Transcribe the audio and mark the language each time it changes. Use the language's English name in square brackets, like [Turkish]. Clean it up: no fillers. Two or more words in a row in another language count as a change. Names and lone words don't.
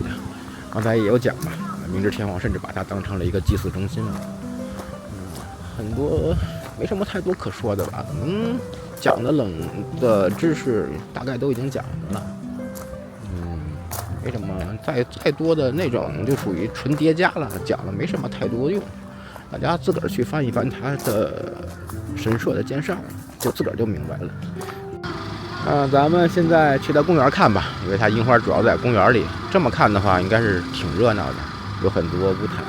[Chinese] 剛才也有講嘛，明治天皇甚至把它當成了一個祭祀中心了。很多沒什麼太多可說的吧，講的冷的知識大概都已經講了，沒什麼再多的那種就屬於純疊加了，講了沒什麼太多用，大家自個兒去翻一翻他的神社的介紹，就自個兒就明白了。咱們現在去到公園看吧，因為它櫻花主要在公園裡，這麼看的話應該是挺熱鬧的，有很多舞台。